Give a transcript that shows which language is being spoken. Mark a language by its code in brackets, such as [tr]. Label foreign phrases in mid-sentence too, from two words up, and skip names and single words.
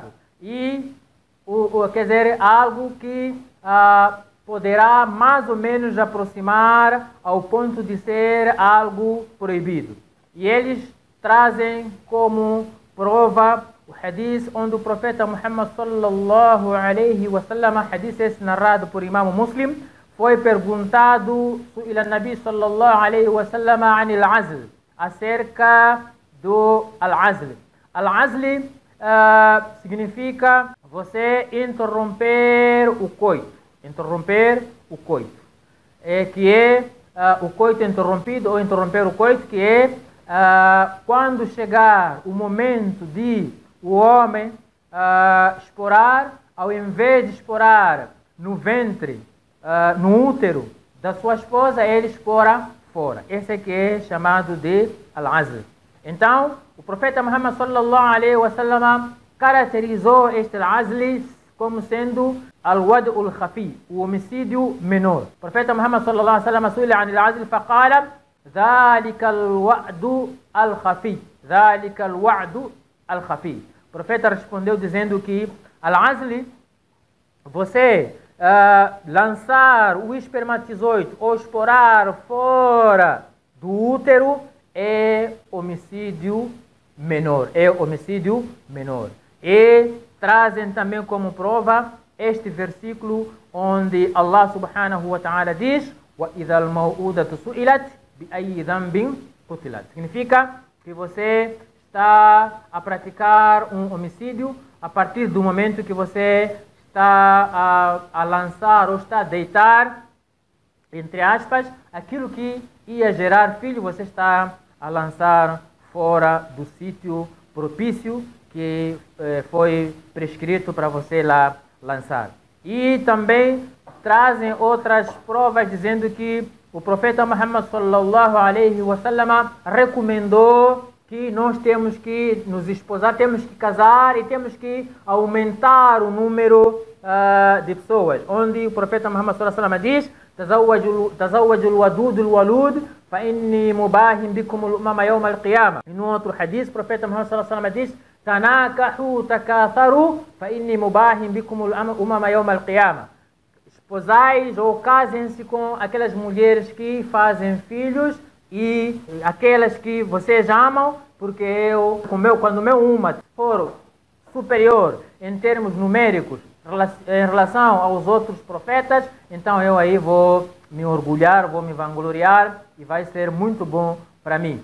[pt] E quer dizer, algo que poderá mais ou menos aproximar ao ponto de ser algo proibido. E eles trazem como prova o hadith onde o profeta Muhammad [ar] صلى الله عليه وسلم, [pt] hadith esse narrado por Imam Muslim, [ar] foi perguntado إلى النبي صلى الله عليه وسلم عن العزل, [pt] acerca do al-azl. Al-azl significa você interromper o coito. Interromper o coito. Que é o coito interrompido ou interromper o coito, que é quando chegar o momento de o homem esporar, ao invés de esporar no ventre, no útero da sua esposa, ele espora fora. Esse é que é chamado de al-azl. Então, o profeta Muhammad [ar] صلى الله عليه وسلم [pt] caracterizou este al-azl como sendo [ar] الوأد الخفي, [pt] o homicídio menor. O profeta [ar] Muhammad صلى الله عليه وسلم سئل عن العزل فقال ذلك الوأد الخفي، ذلك الوأد الخفي. [pt] O profeta respondeu dizendo que al-azl, você lançar o espermatozoide ou esporar fora do útero, é homicídio menor. É homicídio menor. E trazem também como prova este versículo onde Allah [ar] سبحانه وتعالى [pt] diz: [ar] وَإِذَا الْمَوْءُودَةُ سُئِلَتْ بِأَيِّ ذَنْبٍ قُتِلَتْ. [pt] Significa que você está a praticar um homicídio a partir do momento que você está a lançar ou está a deitar, entre aspas, aquilo que ia gerar filho, você está a lançar fora do sítio propício que foi prescrito para você lá lançar. E também trazem outras provas dizendo que o profeta Muhammad [ar] صلى الله عليه وسلم [pt] recomendou que nós temos que nos esposar, temos que casar e temos que aumentar o número de pessoas. Onde o profeta [ar] Muhammad صلى الله عليه وسلم diz: "تزوجوا الودود الولود فإني مباه بكم الأمم يوم القيامة." [pt] E no outro hadith, o profeta [ar] Muhammad صلى الله عليه وسلم diz: "تناكحوا تكاثروا فإني مباه بكم الأمم يوم القيامة." [pt] Esposais ou casem-se com aquelas mulheres que fazem filhos e aquelas que vocês amam, porque eu, quando o meu umma for superior em termos numéricos em relação aos outros profetas, então eu aí vou me orgulhar, vou me vangloriar e vai ser muito bom para mim.